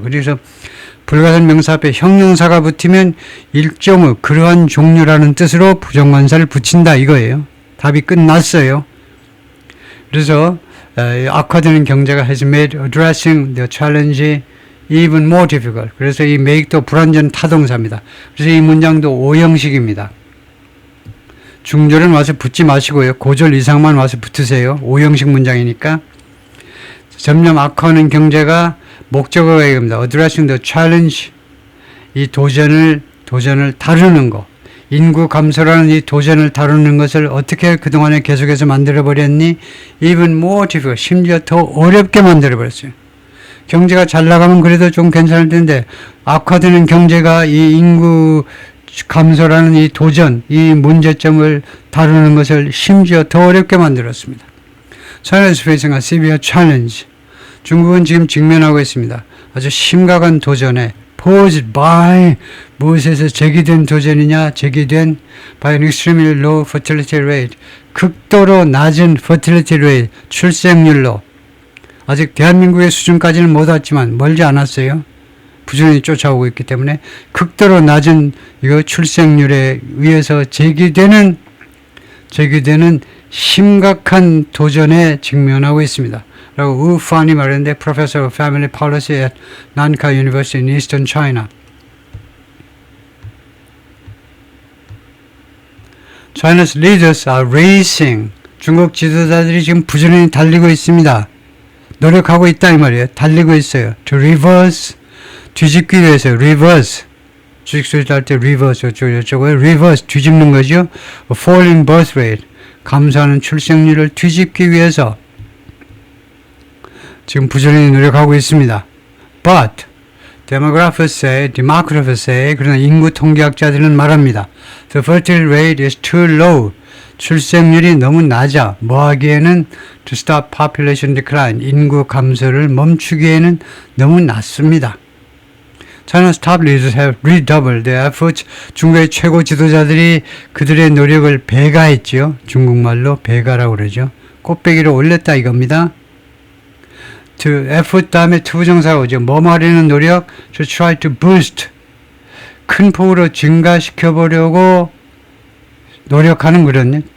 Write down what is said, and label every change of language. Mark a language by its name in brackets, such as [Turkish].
[Korean] 그래서 불가산 명사 앞에 형용사가 붙으면 일종의 그러한 종류라는 뜻으로 부정관사를 붙인다 이거예요. 답이 끝났어요. 그래서 악화되는 경제가 [English] has made addressing the challenge even more difficult. [Korean] 그래서 이 make도 불완전 타동사입니다. 그래서 이 문장도 오형식입니다. 중절은 와서 붙지 마시고요. 고절 이상만 와서 붙으세요. 오형식 문장이니까. 점점 악화하는 경제가 목적어가 됩니다. [English] addressing the challenge. [Korean] 이 도전을 다루는 거. 인구 감소라는 이 도전을 다루는 것을 어떻게 그동안에 계속해서 만들어버렸니? [English] even more difficult. [Korean] 심지어 더 어렵게 만들어버렸어요. 경제가 잘 나가면 그래도 좀 괜찮을 텐데 악화되는 경제가 이 인구 감소라는 이 도전, 이 문제점을 다루는 것을 심지어 더 어렵게 만들었습니다. [English] China is facing a severe challenge. [Korean] 중국은 지금 직면하고 있습니다. 아주 심각한 도전에 [English] posed by [Korean] 무엇에서 제기된 도전이냐? 제기된 [English] by an extremely low fertility rate. [Korean] 극도로 낮은 fertility rate, 출생률로. 아직 대한민국의 수준까지는 못 왔지만 멀지 않았어요. 부지런히 쫓아오고 있기 때문에 극도로 낮은 이거 출생률에 의해서 제기되는 심각한 도전에 직면하고 있습니다. 라고 우 판이 말했는데 [English] Professor of Family Policy at Nankai University in Eastern China. China's leaders are racing. [Korean] 중국 지도자들이 지금 부지런히 달리고 있습니다. 노력하고 있다 이 말이에요. 달리고 있어요. [English] To reverse. [Korean] 뒤집기 위해서 reverse. 주식 수익 할때 reverse 어쩌고저쩌고요. reverse 뒤집는 거죠. [English] falling birth rate. [Korean] 감소하는 출생률을 뒤집기 위해서 지금 부지런히 노력하고 있습니다. [English] But demographers say [Korean] 그러나 인구 통계학자들은 말합니다. [English] The fertility rate is too low. [Korean] 출생률이 너무 낮아. 뭐 하기에는 [English] to stop population decline. [Korean] 인구 감소를 멈추기에는 너무 낮습니다. [English] China's top leaders have redoubled their efforts. [Korean] 중국의 최고 지도자들이 그들의 노력을 배가했지요. 중국말로 배가라고 그러죠. 꽃배기를 올렸다 이겁니다. [English] To effort [Korean] 다음에 투부정사가 오죠. 뭐 하려는 노력? [English] To try to boost. [Korean] 큰 폭으로 증가시켜 보려고 노력하는 거거든요.